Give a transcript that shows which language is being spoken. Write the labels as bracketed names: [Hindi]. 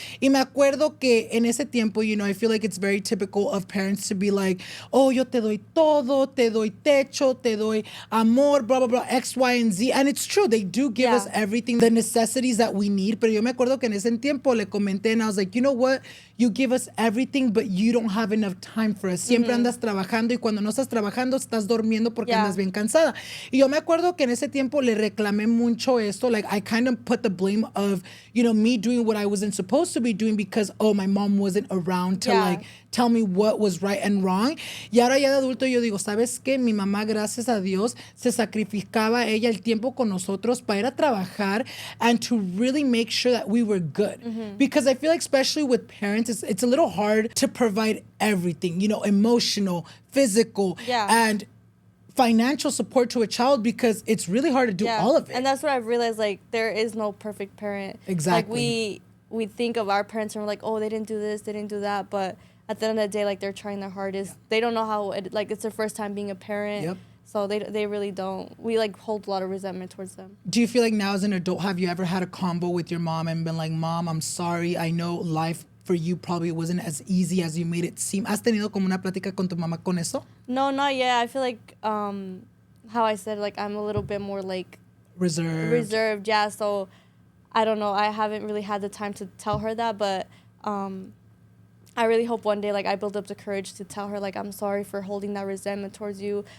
[Spanish] Y me acuerdo que en ese tiempo, [English] you know, I feel like it's very typical of parents to be like, oh, [Spanish] yo te doy todo, te doy techo, te doy amor, [English] blah, blah, blah, X, Y, and Z. And it's true, they do give us everything, the necessities that we need. [Spanish] Pero yo me acuerdo que en ese tiempo le comenté [English] and I was like, you know what? you give us everything, but you don't have enough time for us. [Spanish] Siempre andas trabajando y cuando no estás trabajando, estás durmiendo porque andas bien cansada. Y yo me acuerdo que en ese tiempo le reclamé mucho esto. [English] Like, I kind of put the blame of, you know, me doing what I wasn't supposed to be doing because, oh, my mom wasn't around to, like, tell me what was right and wrong. [Spanish] Y ahora ya de adulto yo digo, ¿sabes qué? Mi mamá, gracias a Dios, se sacrificaba ella el tiempo con nosotros para ir a trabajar [English] and to really make sure that we were good. Because I feel like, especially with parents, it's a little hard to provide everything, you know, emotional, physical, and financial support to a child because it's really hard to do all of it. And that's what I've realized, like, there is no perfect parent. Exactly. Like, we think of our parents and we're like, oh, they didn't do this, they didn't do that, but at the end of the day, like, they're trying their hardest. They don't know how, like, it's their first time being a parent. So they really don't. We, like, hold a lot of resentment towards them. Do you feel like now as an adult, have you ever had a combo with your mom and been like, Mom, I'm sorry. I know life for you probably wasn't as easy as you made it seem. [Spanish] ¿Has tenido como una plática con tu mamá con eso? [English] No, not yet. I feel like, how I said, like, I'm a little bit more, like... Reserved, yeah. So, I don't know. I haven't really had the time to tell her that, but... I really hope one day, like, I build up the courage to tell her, like, I'm sorry for holding that resentment towards you.